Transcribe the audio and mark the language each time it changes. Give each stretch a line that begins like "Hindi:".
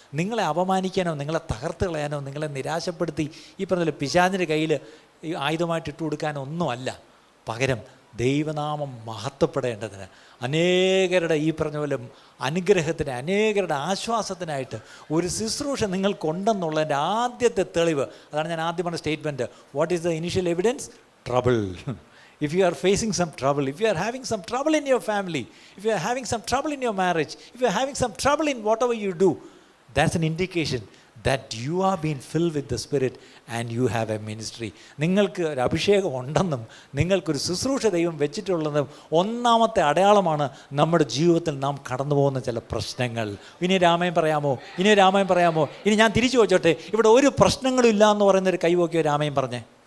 Malayalam: നിങ്ങളെ അപമാനിക്കാനോ നിങ്ങളെ തകർത്ത് കളയാനോ നിങ്ങളെ നിരാശപ്പെടുത്തി ഈ പറഞ്ഞ പിശാചിൻ്റെ കയ്യിൽ ആയുധമായിട്ട് ഇട്ട് കൊടുക്കാനോ ഒന്നുമല്ല. പകരം ദൈവനാമം മഹത്വപ്പെടേണ്ടതിന്, അനേകരുടെ ഈ പറഞ്ഞ പോലെ അനുഗ്രഹത്തിന്, അനേകരുടെ ആശ്വാസത്തിനായിട്ട് ഒരു ശുശ്രൂഷ നിങ്ങൾക്കുണ്ടെന്നുള്ളതിൻ്റെ ആദ്യത്തെ തെളിവ് അതാണ് ഞാൻ ആദ്യം പറഞ്ഞ statement.
English: What is the initial evidence? Trouble. If you are facing some trouble, if you are having some trouble in your family, if you are having some trouble in your marriage, if you are having some trouble in whatever you do, that's an indication that you are being filled with the Spirit and you have a ministry.
Malayalam: നിങ്ങൾക്ക് ഒരു അഭിഷേകം ഉണ്ടെന്നും നിങ്ങൾക്കൊരു ശുശ്രൂഷ ദൈവം വെച്ചിട്ടുള്ളതും ഒന്നാമത്തെ അടയാളമാണ് നമ്മുടെ ജീവിതത്തിൽ നാം കടന്നു പോകുന്ന ചില പ്രശ്നങ്ങൾ. ഇനി രാമയം പറയാമോ? ഇനി ഞാൻ തിരിച്ചു വെച്ചോട്ടെ, ഇവിടെ ഒരു പ്രശ്നങ്ങളും ഇല്ല എന്ന് പറയുന്നൊരു കൈവോക്കിയോ രാമയം പറഞ്ഞേ?